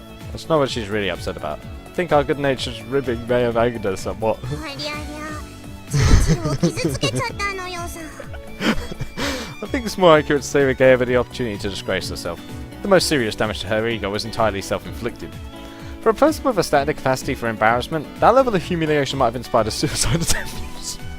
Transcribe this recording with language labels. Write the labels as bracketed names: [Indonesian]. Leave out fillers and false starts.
[English] That's not what she's really upset about. I think our good-natured ribbing may have angered her somewhat. [Japanese] ありゃりゃ、チルチルを傷つけちゃったのよさ。 [English] I think think it's more accurate to say we gave her the opportunity to disgrace herself. The most serious damage to her ego was entirely self-inflicted. For a person with a static capacity for embarrassment, that level of humiliation might have inspired a suicide attempt.